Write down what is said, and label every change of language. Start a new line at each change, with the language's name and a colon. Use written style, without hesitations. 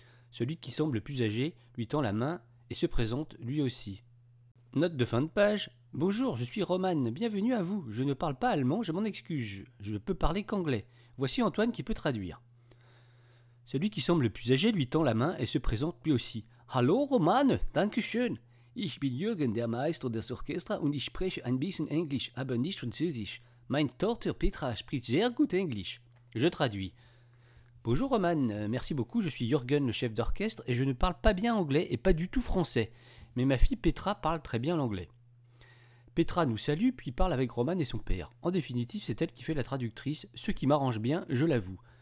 French: Celui qui semble le plus âgé lui tend la main et se présente lui aussi. Note de fin de page. Bonjour, je suis Romane. Bienvenue à vous. Je ne parle pas allemand, je m'en excuse. Je ne peux parler qu'anglais. Voici Antoine qui peut traduire. Celui qui semble le plus âgé lui tend la main et se présente lui aussi.
German: Hallo Romane, danke schön. Ich bin Jürgen, der Meister des Orchesters und ich spreche ein bisschen Englisch, aber nicht Französisch. Meine Tochter Petra spricht sehr gut Englisch.
French: Je traduis. Bonjour Romane, merci beaucoup, je suis Jürgen, le chef d'orchestre, et je ne parle pas bien anglais et pas du tout français. Mais ma fille Petra parle très bien l'anglais. Petra nous salue, puis parle avec Romane et son père. En définitive, c'est elle qui fait la traductrice, ce qui m'arrange bien, je l'avoue.